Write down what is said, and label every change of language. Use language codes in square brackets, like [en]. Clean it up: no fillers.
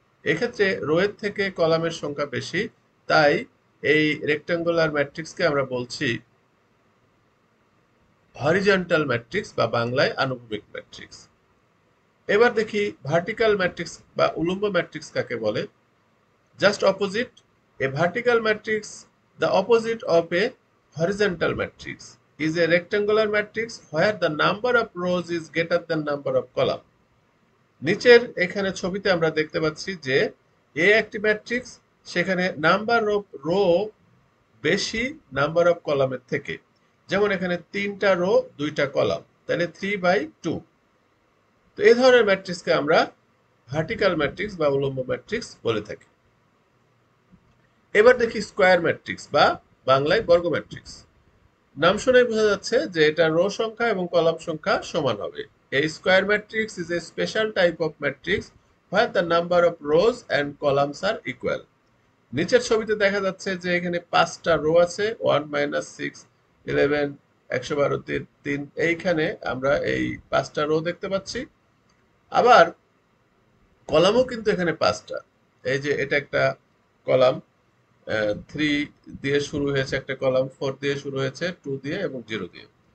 [bn] এক্ষেত্রে রো এর থেকে কলামের সংখ্যা বেশি, তাই এই রেক্টাঙ্গুলার ম্যাট্রিক্সকে আমরা বলছি হরিজন্টাল ম্যাট্রিক্স বা বাংলায় আনুভূমিক ম্যাট্রিক্স। এবার দেখি ভার্টিক্যাল ম্যাট্রিক্স বা উলম্ব ম্যাট্রিক্স কাকে বলে। Just opposite, [en] A vertical matrix, the opposite of a horizontal matrix, is a rectangular matrix where the number of rows is greater than number of column. [bn] নিচের এখানে ছবিতে আমরা দেখতে পাচ্ছি যে এ একটি ম্যাট্রিক্স, সেখানে নাম্বার অফ রো বেশি নাম্বার অফ কলামের থেকে। যেমন এখানে তিনটা রো দুইটা কলাম, তাহলে 3/2। তো এই ধরনের ম্যাট্রিক্সকে আমরা ভার্টিক্যাল ম্যাট্রিক্স বা উলম্ব ম্যাট্রিক্স বলে থাকি। এবার দেখি স্কোয়ার ম্যাট্রিক্স বা বাংলায় বর্গ ম্যাট্রিক্স। নাম শুনেই বোঝা যাচ্ছে যে এটা রো সংখ্যা এবং কলাম সংখ্যা সমান হবে। [en] A square matrix is a special type of matrix where the number of rows and columns are equal. [bn] নিচের ছবিতে দেখা যাচ্ছে যে এখানে পাঁচটা রো আছে, 1 - 6 11 112 3। এইখানে আমরা এই পাঁচটা রো দেখতে পাচ্ছি। আবার কলামও কিন্তু এখানে পাঁচটা। এই যে এটা একটা কলাম, 3 দিয়ে শুরু হয়েছে একটা কলাম, 4 দিয়ে শুরু হয়েছে, 2 দিয়ে এবং 0 দিয়ে।